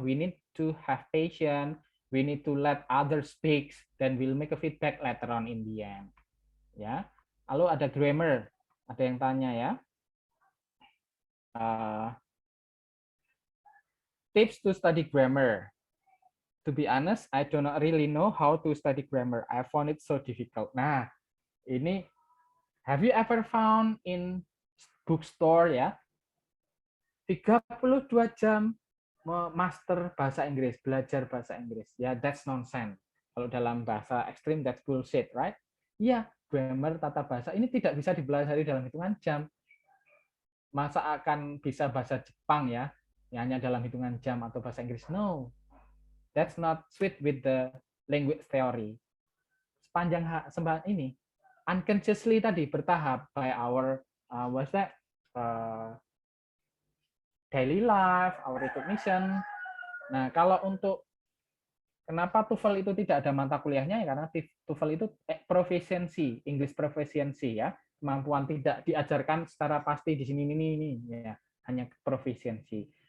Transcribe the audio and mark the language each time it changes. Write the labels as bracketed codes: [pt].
[en] We need to have patience, we need to let others speak, then we'll make a feedback later on in the end. [id] Ya. Lalu ada grammar, ada yang tanya ya. [en] Tips to study grammar. To be honest, I do not really know how to study grammar. I found it so difficult. [id] Nah, ini [en] have you ever found in bookstore [id] ya 32 jam master bahasa Inggris, belajar bahasa Inggris. [en] Ya, that's nonsense. [id] Kalau dalam bahasa ekstrim, [en] that's bullshit, right? [id] Iya, grammar, tata bahasa ini tidak bisa dipelajari dalam hitungan jam. Masa akan bisa bahasa Jepang ya, hanya dalam hitungan jam, atau bahasa Inggris? [en] No, that's not sweet with the language theory. [id] Sepanjang ini, unconsciously tadi bertahap [en] by our what's that? daily life, our recognition. [id] Nah, kalau untuk kenapa TOEFL itu tidak ada mata kuliahnya, ya karena TOEFL itu proficiency, English proficiency ya, kemampuan tidak diajarkan secara pasti di sini ini ya, hanya proficiency.